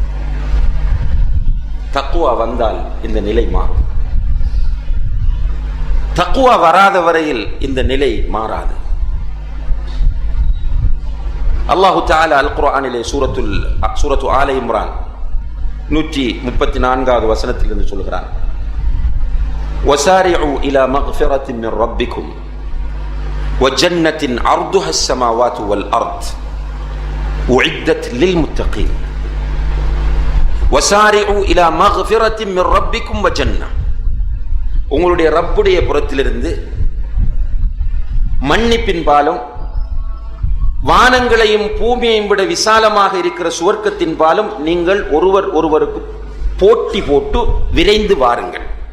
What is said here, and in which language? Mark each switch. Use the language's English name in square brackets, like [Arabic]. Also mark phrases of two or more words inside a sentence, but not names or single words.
[Tamil] தக்குவா வந்தால் இந்த நிலை மாறும். தக்குவா வராத வரையில் இந்த நிலை மாறாது. [Arabic] الله تعالى [Tamil] அல் குர்ஆனிலே சூரத்து ஆல இம்ரான் 134வது வசனத்திலிருந்து சொல்கிறார், [Arabic] وَسَارِعُوا إِلَى مَغْفِرَةٍ مِّن رَّبِّكُمْ وَجَنَّةٍ عَرْضُهَا السَّمَاوَاتُ وَالْأَرْضُ أُعِدَّتْ لِلْمُتَّقِينَ. وَسَارِعُوا إِلَى مَغْفِرَةٍ مِّن رَّبِّكُمْ وَجَنَّةٍ. [Tamil] உங்களுடைய ரப்புடைய புறத்திலிருந்து மன்னிப்பின் பாலும், வானங்களையும் பூமியையும் விட விசாலமாக இருக்கிற சுவர்க்கத்தின் பாலும் நீங்கள் ஒருவர் ஒருவருக்கு போட்டி போட்டு விரைந்து வாருங்கள்.